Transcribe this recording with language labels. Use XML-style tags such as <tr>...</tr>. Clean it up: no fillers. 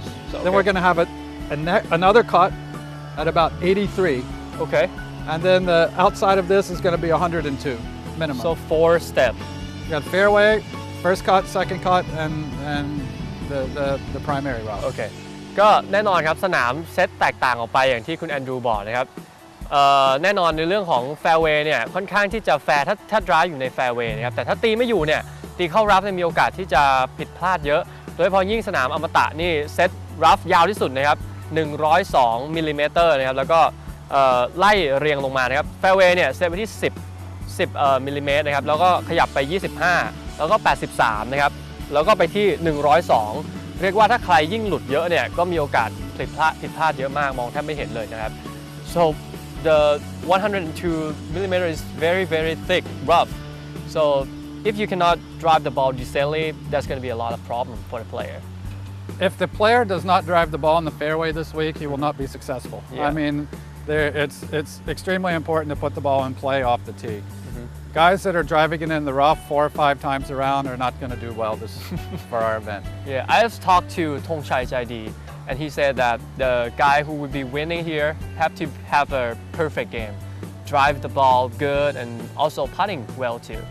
<en>So, Then we're going to have another cut at about 83. Okay. And then the outside of this is going to be 102 minimum. So 4 steps. You got fairway, first cut, second cut, and the primary rough. Okay.</en> <th>ก็แน่นอนครับสนามเซตแตกต่างออกไปอย่างที่คุณแอนดรูบอกนะครับแน่นอนในเรื่องของแฟร์เวย์เนี่ยค่อนข้างที่จะแฟร์ถ้าดรายอยู่ในแฟร์เวย์นะครับแต่ถ้าตีไม่อยู่เนี่ยตีเข้ารับมีโอกาสที่จะผิดพลาดเยอะโดยเฉพาะยิ่งสนามอมตะนี่เซตรับยาวที่สุดนะครับ102มิลลิเมตรนะครับแล้วก็ ไล่เรียงลงมานะครับแฟร์เวย์เนี่ยเซตไปที่10มิลลิเมตรนะครับแล้วก็ขยับไป25แล้วก็83นะครับแล้วก็ไปที่102เรียกว่าถ้าใครยิ่งหลุดเยอะเนี่ยก็มีโอกาสผิดพลาดเยอะมากมองแทบไม่เห็นเลยนะครับ</th> <en>so the 102 millimeter is very very thick rough so if you cannot drive the ball decently that's going to be a lot of problem for the player if the player does not drive the ball in the fairway this week he will not be successful. I mean it's extremely important to put the ball in play off the tee. Guys that are driving it in the rough 4 or 5 times around are not going to do well for our event. Yeah, I have talked to Thongchai Jaidi, and he said that the guy who would be winning here have to have a perfect game, drive the ball good, and also putting well too.</en>